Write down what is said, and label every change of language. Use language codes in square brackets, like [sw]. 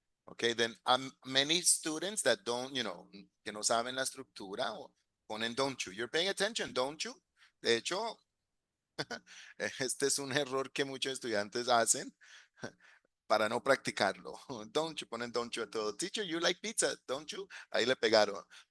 [en] Okay, then many students that don't, [es] que no saben la estructura o ponen [en] don't you. You're paying attention, don't you? [es] De hecho, este es un error que muchos estudiantes hacen [en] para no practicarlo. Don't you, [es] ponen [en] don't you [es] a todo. [en] Teacher, you like pizza, don't you? [es] Ahí le pegaron.